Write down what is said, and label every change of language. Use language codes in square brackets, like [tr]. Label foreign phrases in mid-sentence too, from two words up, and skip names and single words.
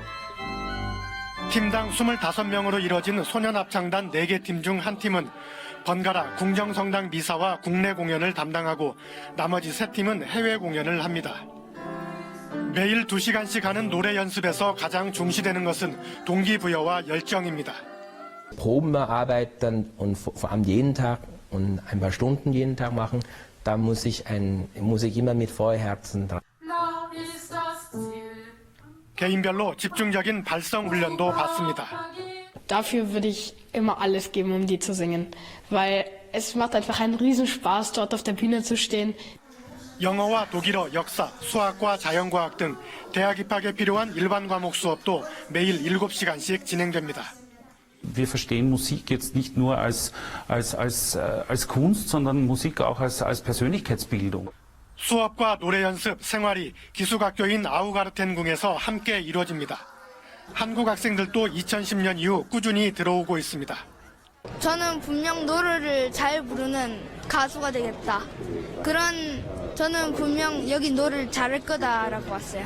[ko] 팀당 25명으로 이뤄진 소년 합창단 4개 팀 중 한 팀은 번갈아 궁정성당 미사와 국내 공연을 담당하고 나머지 3팀은 해외 공연을 합니다. 매일 2시간씩 하는 노래 연습에서 가장 중시되는 것은 동기부여와 열정입니다. [de] Proben erarbeiten und vor allem jeden Tag und ein paar Stunden jeden Tag machen, da muss ich immer mit Feuerherzen dran. [ko] 개인별로 집중적인 발성 훈련도 받습니다. [de] Dafür würde ich immer alles geben, um die zu singen, weil es macht einfach einen Riesenspaß, dort auf der Bühne zu stehen. [ko] 영어와 독일어, 역사, 수학과 자연과학 등 대학 입학에 필요한 일반 과목 수업도 매일 7시간씩 진행됩니다. [de] Wir verstehen Musik jetzt nicht nur als Kunst, sondern Musik auch als Persönlichkeitsbildung. [ko] 수업과 노래 연습, 생활이 기숙학교인 아우가르텐궁에서 함께 이루어집니다. 한국 학생들도 2010년 이후 꾸준히 들어오고 있습니다. 저는 분명 노래를 잘 부르는 가수가 되겠다. 저는 분명 여기 노래를 잘할 거다라고 왔어요.